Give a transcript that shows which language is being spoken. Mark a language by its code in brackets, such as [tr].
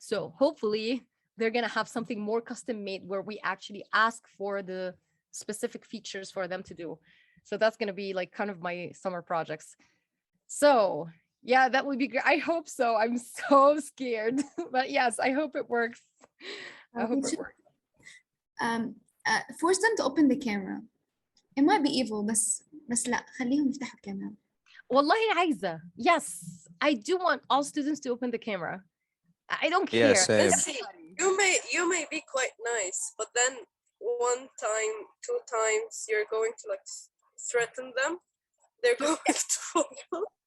[en] So hopefully they're going to have something more custom made where we actually ask for the specific features for them to do. So that's going to be like kind of my summer projects. So yeah, that would be great. I hope so. I'm so scared, but yes, I hope it works. I hope it works. Force them to open the camera. It might be evil [ar] بس لا خليهم يفتحوا الكاميرا. والله عايزة. [en] Yes, I do want all students to open the camera. I don't Yeah, care. same. See, you may be quite nice, but then one time, two times, you're going to like threaten them. They're going to follow.